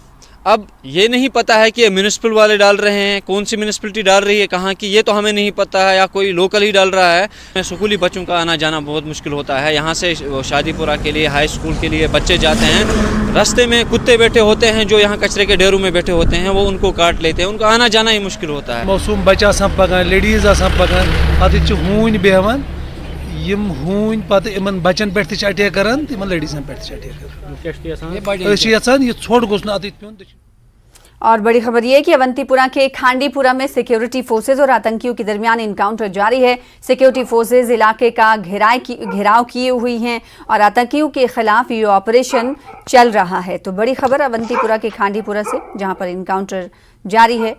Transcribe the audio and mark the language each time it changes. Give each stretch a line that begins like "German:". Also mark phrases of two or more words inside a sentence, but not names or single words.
Hindi: अब ये नहीं पता है कि ये म्यूनिसिपल वाले डाल रहे हैं, कौन सी म्यूनिसिपलिटी डाल रही है, कहाँ की, ये तो हमें नहीं पता है, या कोई लोकल ही डाल रहा है। स्कूली बच्चों का आना जाना बहुत मुश्किल होता है। यहाँ से शादीपुरा के लिए,
English: high school
Hindi: के लिए बच्चे जाते हैं, रास्ते में कुत्ते बैठे होते हैं जो यहाँ कचरे के ढेरों में बैठे होते हैं, वो उनको काट लेते हैं, उनका आना जाना ही मुश्किल होता है।
Kashmiri: मौसम बच्चा आसान पकान, लेडीज आसान पकान, पत हून बेहवान, यम हून पत इमन बच्चन पे अटैक करान, इमन लेडीजन पे अटैक करान, ये छोड़ गोस न अत पेन।
Hindi: और बड़ी खबर यह है कि अवंतीपुरा के खांडीपुरा में
English: security forces
Hindi: और आतंकियों के दरमियान इनकाउंटर जारी है।
English: security forces
Hindi: इलाके का घेराव किए हुई हैं और आतंकियों के खिलाफ ये ऑपरेशन चल रहा है। तो बड़ी खबर अवंतीपुरा के खांडीपुरा से, जहां पर इनकाउंटर जारी है।